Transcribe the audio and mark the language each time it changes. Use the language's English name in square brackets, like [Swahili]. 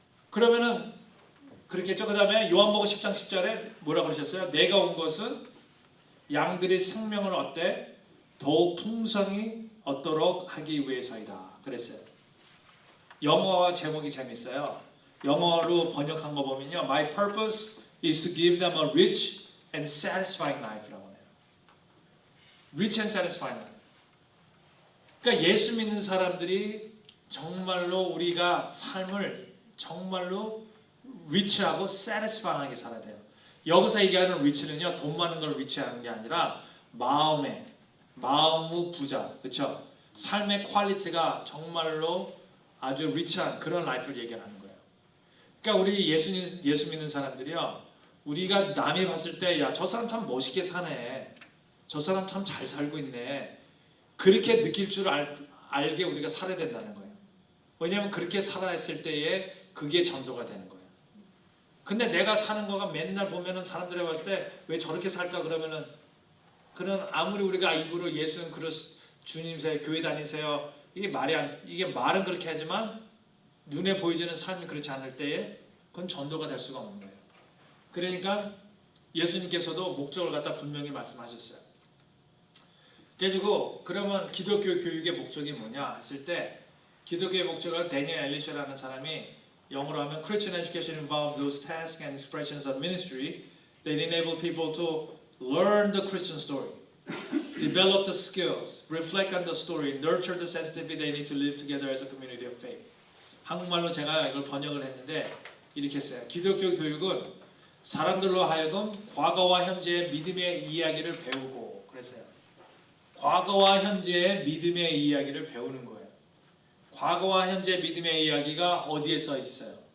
[Korean] 그러면은 그렇게 했죠. 그 다음에 요한복음 10장 10절에 뭐라고 그러셨어요? 내가 온 것은 양들이 생명을 얻되 더욱 풍성히 얻도록 하기 위해서이다. 그랬어요. 영어 제목이 재밌어요. 영어로 번역한 거 보면요. [English] My purpose is to give them a rich and satisfying life [Korean] 라고 해요. [English] Rich and satisfying life. [Korean] 그러니까 예수 믿는 사람들이 정말로 우리가 삶을 정말로 리치하고 satisfying하게 살아야 돼요. 여기서 얘기하는 리치는요. 돈 많은 걸 리치하는 게 아니라 마음의 부자. 그렇죠? 삶의 퀄리티가 정말로 아주 리치한 그런 라이프를 얘기하는 거예요. 그러니까 우리 예수 믿는 사람들이요. 우리가 남이 봤을 때 야, 저 사람 참 멋있게 사네. 저 사람 참 잘 살고 있네. 그렇게 느낄 줄 알게 우리가 살아야 된다는 거예요. 왜냐하면 그렇게 살아냈을 때에 그게 전도가 되는 거예요. 근데 내가 사는 거가 맨날 보면은 사람들이 봤을 때 왜 저렇게 살까 그러면은 그런 아무리 우리가 입으로 예수는 주님세요 교회 다니세요 이게 말은 그렇게 하지만 눈에 보이지는 삶이 그렇지 않을 때에 그건 전도가 될 수가 없는 거예요. 그러니까 예수님께서도 목적을 갖다 분명히 말씀하셨어요. 그래가지고 그러면 기독교 교육의 목적이 뭐냐 했을 때 기독교의 목적은 데니엘 엘리셔라는 사람이 영어로 하면 [English] Christian education involves those tasks and expressions of ministry that enable people to learn the Christian story, develop the skills, reflect on the story, nurture the sensitivity they need to live together as a community of faith. [Korean] 한국말로 제가 이걸 번역을 했는데 이렇게 했어요. 기독교 교육은 사람들로 하여금 과거와 현재의 믿음의 이야기를 배우고 그랬어요. 과거와 현재의 믿음의 이야기를 배우는 거예요. 과거와 현재 믿음의 이야기가 어디에 써 있어요?